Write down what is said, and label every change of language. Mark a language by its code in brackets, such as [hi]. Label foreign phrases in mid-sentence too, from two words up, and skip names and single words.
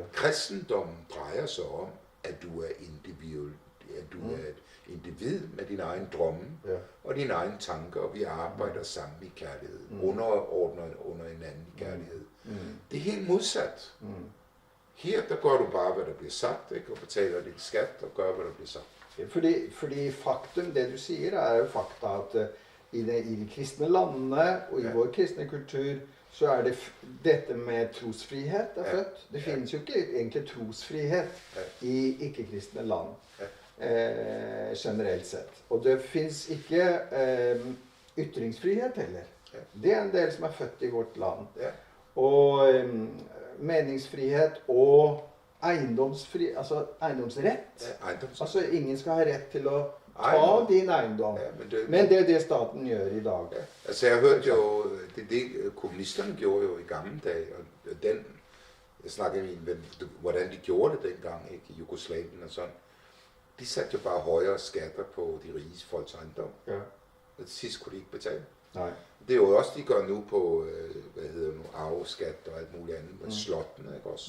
[da] Kristendommen drejer sig om, at du er er et individ med dine egne drømme og dine egne tanker, og vi arbejder sammen i kærlighed, underordnet under hinanden i kærlighed. Det er helt modsat. Her, der gør du bare, hvad der bliver sagt, ikke? Og betaler din skat og gør, hvad der bliver sagt. [no] Fordi faktum, det du siger, er jo fakta, at i de kristne landene og i vår kristne kultur, så er det dette med trosfrihet er født. Det finnes jo ikke egentlig trosfrihet i ikke-kristne land, generelt sett. Og det finnes ikke ytringsfrihet heller. Det er en del som er født i vårt land. Og meningsfrihet og eiendomsrett. Altså ingen skal ha rett til å ta din eiendom. Men det er det staten gjør i dag. [da] Altså jeg hørte jo, det kommunisterne gjorde jo i gamle dage, og jeg snakkede med en ven, hvordan de gjorde det dengang, ikke, i Jugoslavien og sådan. De satte jo bare højere skatter på de rige folks ejendom. Og til sidst kunne de ikke betale. Nej. Det er jo også, de gør nu på, arveskat og alt muligt andet, med slottene, ikke også?